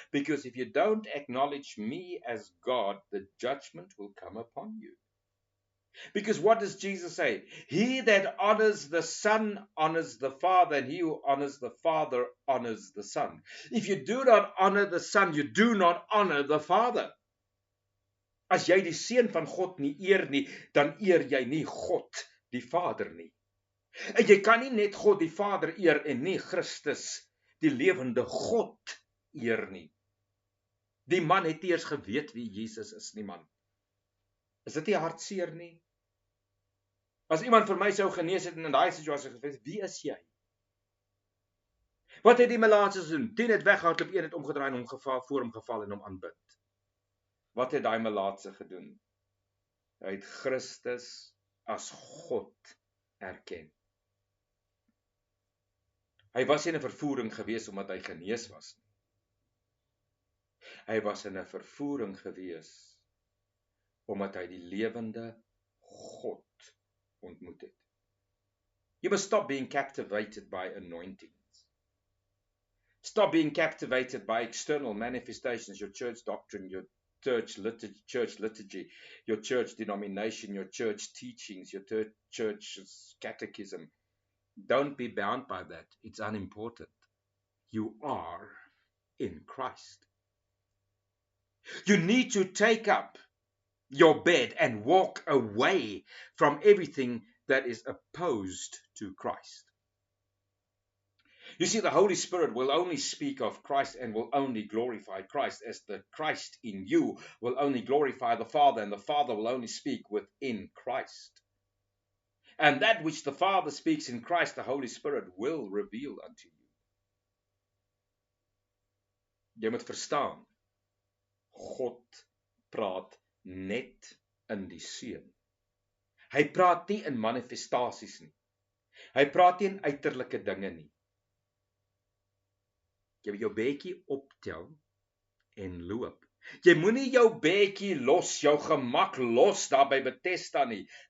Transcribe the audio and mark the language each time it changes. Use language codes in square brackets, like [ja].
[en] Because if you don't acknowledge me as God, the judgment will come upon you. Because what does Jesus say? He that honors the Son honors the Father, and he who honors the Father honors the Son. If you do not honor the Son, you do not honor the Father. [af] As jy die Seun van God nie eer nie, dan eer jy nie God die Vader nie. En jy kan nie net God die Vader eer en nie Christus die lewende God eer nie. Die man het eers geweet wie Jesus is nie, man. Is dit nie hartseer nie? As iemand vir my sou genees het in daai situasie gesê, wie is jy? Wat het die melaatse gedoen? 10 het weghardloop, 1 het omgedraai en hom voor hom geval en hom aanbid. Wat het daai melaatse gedoen? Hy het Christus as God erken. Hy was in 'n vervoering gewees omdat hy genees was. Hy was in 'n vervoering gewees omdat hy die lewende God ontmoet het. [en] You must stop being captivated by anointings. Stop being captivated by external manifestations, your church doctrine, your church liturgy, your church denomination, your church teachings, your church's catechism. Don't be bound by that. It's unimportant. You are in Christ. You need to take up your bed and walk away from everything that is opposed to Christ. You see, the Holy Spirit will only speak of Christ and will only glorify Christ, as the Christ in you will only glorify the Father, and the Father will only speak within Christ. And that which the Father speaks in Christ, the Holy Spirit will reveal unto you. [af] Jy moet verstaan, God praat net in die Seun. Hy praat nie in manifestasies nie. Hy praat nie in uiterlike dinge nie. Jy moet jou bedjie optel en loop. Jy moenie jou bedjie los, jou gemak los daar by Bethesda nie.